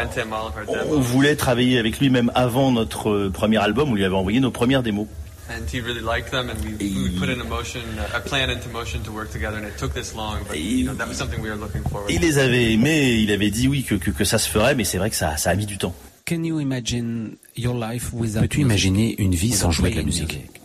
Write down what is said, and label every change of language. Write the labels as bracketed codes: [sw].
[fr] On voulait travailler avec lui même avant notre premier album, on lui avait envoyé nos premières démos. [en] And he really liked them, and we put in a motion, a plan into motion to work together, and it took this long, but you know, that was something we were looking forward to. [fr] Il les avait aimés, il avait dit oui que ça se ferait, mais c'est vrai que ça a mis du temps. [en] Can you imagine your life without? [fr] Peux-tu imaginer une vie sans jouer de la musique?